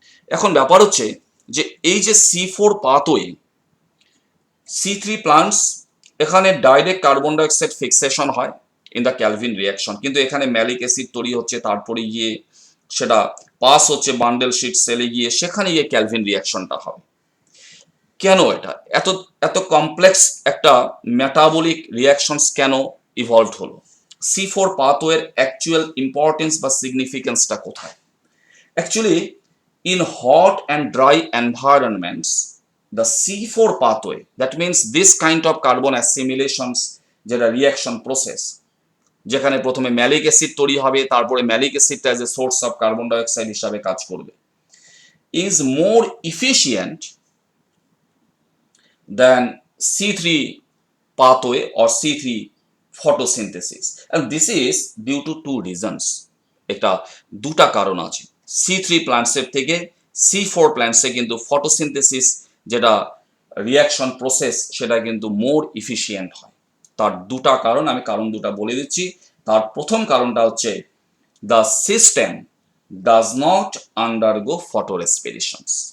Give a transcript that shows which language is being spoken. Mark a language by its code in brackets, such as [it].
[bn] এখন ব্যাপার হচ্ছে যে এই যে C4 পাথওয়ে, C3 প্লান্টস, এখানে ডাইরেক্ট কার্বন ডাইঅক্সাইড ফিক্সেশন হয় ইন দ্য ক্যালভিন রিয়াকশন, কিন্তু এখানে ম্যালিক অ্যাসিড তৈরি হচ্ছে, তারপরে গিয়ে সেটা পাস হচ্ছে বান্ডেল শিট সেলে, গিয়ে সেখানে গিয়ে ক্যালভিন রিয়াকশনটা হবে। কেন এটা এত এত কমপ্লেক্স একটা মেটাবলিক রিয়াকশনস কেন ইভলভড হলো? C4 পাথওয়ের অ্যাকচুয়াল ইম্পর্টেন্স বা সিগনিফিকেন্সটা কোথায়? [en] actually in hot and dry environments, the C4 pathway, that means this kind of carbon assimilations [bn] যেটা রিয়াকশন প্রসেস, যেখানে প্রথমে ম্যালিক অ্যাসিড তৈরি হবে, তারপরে malic অ্যাসিডটা as a source of carbon dioxide হিসাবে কাজ করবে, [en] is more efficient than C3 pathway or C3 photosynthesis, and this is due to two reasons। [bn] এটা দুটা কারণ আছে। C3 প্ল্যান্টসের থেকে C4 প্ল্যান্টসে কিন্তু ফটোসিনথেসিস যেটা রিয়াকশন প্রসেস, সেটা কিন্তু মোর ইফিশিয়েন্ট হয়। তার দুটা কারণ, আমি কারণ দুটা বলে দিচ্ছি। তার প্রথম কারণটা হচ্ছে [en] The system does not undergo photorespirations.